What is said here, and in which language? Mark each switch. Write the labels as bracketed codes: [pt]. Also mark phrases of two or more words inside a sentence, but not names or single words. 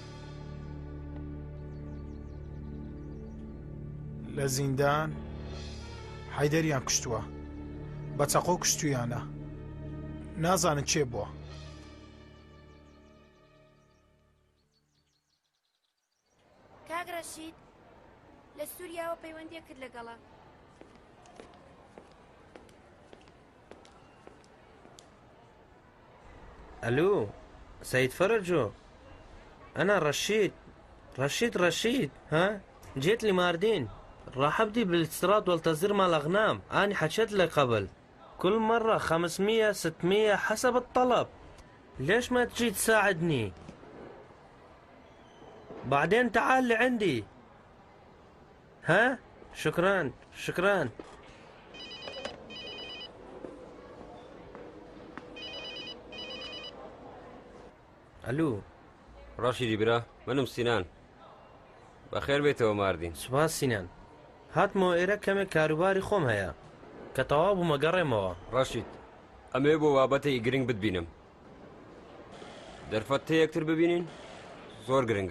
[ckb] لە زیندان حەیدەریان کوشتووە، بە چەقۆ کوشتویانە، نازانن چێ بووە. کاک ڕەشید لە سووریاوە پەیوەندی کرد لەگەڵە. [ar] الو سيد فرجو، أنا رشيد ها، جيت لي ماردين، راح أبدي بالاستيراد والتصدير مال الأغنام. أنا حكيت لك قبل، كل مرة 500 600 حسب الطلب. ليش ما تجي تساعدني؟ بعدين تعال لعندي. ها، شكرا. الو [ckb] ڕەشیدی برا، منم سینان، بەخێر بێتەوە ماردین. سوپاس سینان، هاتمەوە ئێرە کەمێک کاروباری خۆم هەیە کە تەواو بوومە گەڕێمەوە. ڕەشید ئەمێ بۆ بابەتەی گرنگ بتبینم، دەرفەت تێ یەکتر ببینین زۆر گرنگە.